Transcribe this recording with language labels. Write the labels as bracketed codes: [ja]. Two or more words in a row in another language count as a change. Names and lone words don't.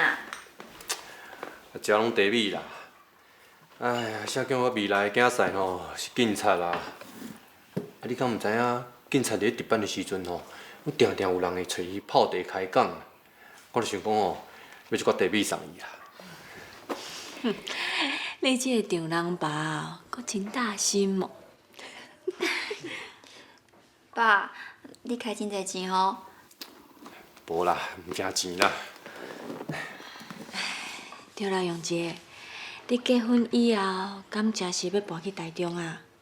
[nan] 食拢茶米啦。哎呀，谁叫我未来的囝婿吼是警察啦？啊，你敢毋知影？警察伫值班的时阵吼，定定有人会找伊泡茶开讲。我就想讲哦，要一罐茶米送伊啦。你这个丈人爸，搁真大心哦。爸，你开真侪钱吼？无啦，毋惊钱啦。对啦，永杰，你结婚以后，敢真是要搬去台中啊？